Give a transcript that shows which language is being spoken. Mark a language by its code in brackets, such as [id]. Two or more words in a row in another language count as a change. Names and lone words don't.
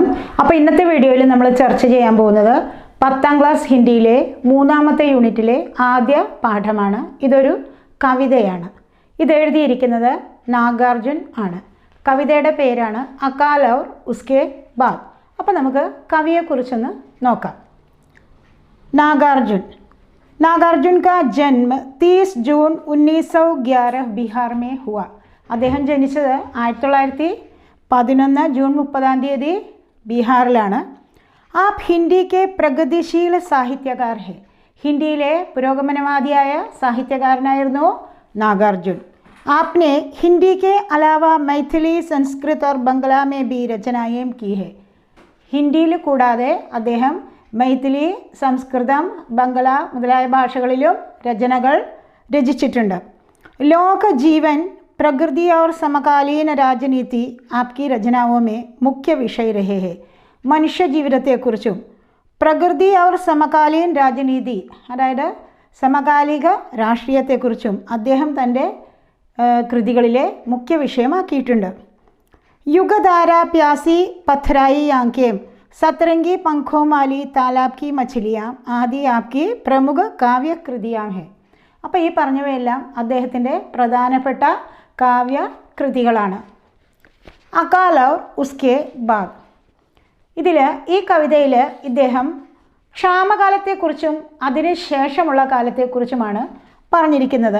[ml] അപ്പോൾ ഇന്നത്തെ വീഡിയോയിൽ നമ്മൾ ചർച്ച ചെയ്യാൻ പോകുന്നത് 10ാം ക്ലാസ് ഹിന്ദിയിലെ 3ാമത്തെ യൂണിറ്റിലെ ആദ്യ പാഠമാണ്. ഇതൊരു കവിതയാണ്. ഇത് എഴുതിയിരിക്കുന്നത് നാഗാർജുൻ ആണ്. കവിതയുടെ പേരാണ് അകാൽ ഔർ ഉസ്കെ ബാദ്. അപ്പോൾ നമുക്ക് കവിയെക്കുറിച്ചൊന്ന് നോക്കാം. [hi] नागार्जुन का जन्म 30 जून 1911 बिहार में हुआ. [ml] അദ്ദേഹം ജനിച്ചത് 1911 ജൂൺ 30 ബീഹാറിലാണ്. [hi] आप हिंदी के प्रगतिशील साहित्यकार हैं. [ml] ഹിന്ദിയിലെ പുരോഗമനവാദിയായ സാഹിത്യകാരനായിരുന്നു നാഗാർജുൻ. [hi] आपने हिंदी के अलावा मैथिली, संस्कृत और बंगला में भी रचनाएं की है. [ml] ഹിന്ദിയിൽ കൂടാതെ അദ്ദേഹം മൈഥിലി, സംസ്കൃതം, ബംഗ്ല മുതലായ ഭാഷകളിലും രചനകൾ രചിച്ചിട്ടുണ്ട്. [hi] लोक जीवन, प्रकृति और समकालीन राजनीति आपकी रचनाओं में मुख्य विषय रहे हैं. [ml] മനുഷ്യ ജീവിതത്തെക്കുറിച്ചും [hi] प्रकृति और समकालीन राजनीति, [ml] അതായത് സമകാലിക രാഷ്ട്രീയത്തെക്കുറിച്ചും അദ്ദേഹം തൻ്റെ കൃതികളിലെ മുഖ്യ വിഷയമാക്കിയിട്ടുണ്ട്. [hi] युगधारा, प्यासी, पथराई आंखें, सतरंगी पंखों वाली, तालाब की मछलियाँ आदि आपकी [ml] പ്രമുഖ കാവ്യകൃതിയാണ് [hi] ഹെ. [ml] അപ്പോൾ ഈ പറഞ്ഞവയെല്ലാം അദ്ദേഹത്തിൻ്റെ പ്രധാനപ്പെട്ട കാവ്യകൃതികളാണ്. അകാൽ ഔർ ഉസ്കെ ബാദ്. ഈ കവിതയിൽ ഇദ്ദേഹം ക്ഷാമകാലത്തെക്കുറിച്ചും അതിന് ശേഷമുള്ള കാലത്തെക്കുറിച്ചുമാണ് പറഞ്ഞിരിക്കുന്നത്.